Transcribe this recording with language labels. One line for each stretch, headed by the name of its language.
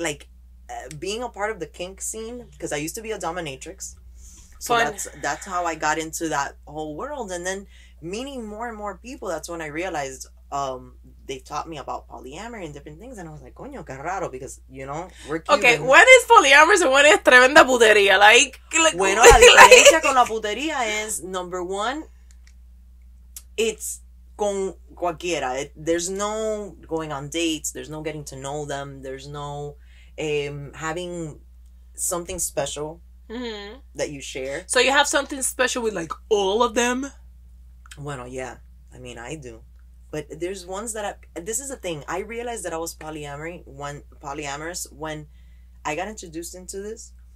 English: Like, being a part of the kink scene, because I used to be a dominatrix. So that's how I got into that whole world. And then meeting more and more people, that's when I realized they taught me about polyamory and different things. And I was like,
Spanish: coño, qué raro,
English: because, we're Cuban. Okay, when is polyamorous and when is
Spanish: tremenda putería?
English: Like
Spanish: bueno, la diferencia con la putería
English: is, number one, it's
Spanish: con cualquiera.
English: There's no going on dates. There's no getting to know them. There's no having something special that you share. So you have something special with like all of them?
Spanish: Bueno,
English: yeah. I mean, I do. But there's ones that this is the thing. I realized that I was polyamorous when I got introduced into this.